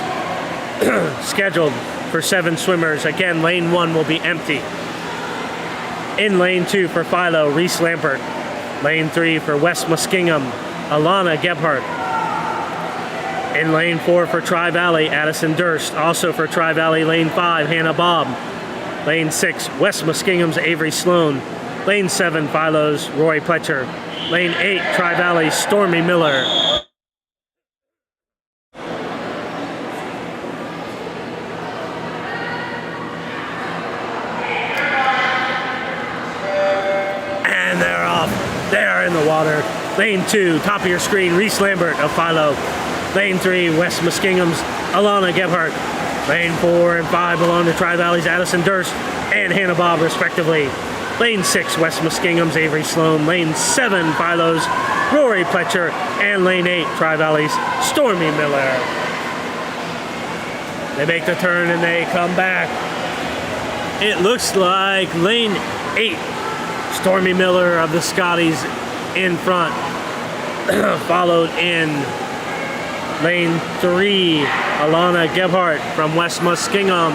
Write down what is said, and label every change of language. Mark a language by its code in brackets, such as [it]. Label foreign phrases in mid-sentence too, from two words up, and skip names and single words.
[en] Scheduled for 7 swimmers. Again, lane 1 will be empty. In lane 2 for Philo, Reese Lampert. Lane 3 for West Muskingum, Alana Gebhardt. In lane 4 for Tri-Valley, Addison Durst. Also for Tri-Valley, lane 5, Hannah Bobb. Lane 6, West Muskingum's Avery Sloan. Lane 7, Philo's Roy Pletcher. Lane 8, Tri-Valley's Stormy Miller. And they're off. They are in the water. Lane 2, top of your screen, Reese Lambert of Philo. Lane 3, West Muskingum's Alana Gebhardt. Lane 4 and 5 belong to Tri-Valley's Addison Durst and Hannah Bobb, respectively. Lane 6, West Muskingum's Avery Sloan. Lane 7, Philo's Rory Pletcher. And lane 8, Tri-Valley's Stormy Miller. They make the turn and they come back. It looks like lane 8, Stormy Miller of the Scotties in front. Followed in lane 3, Alana Gebhardt from West Muskingum.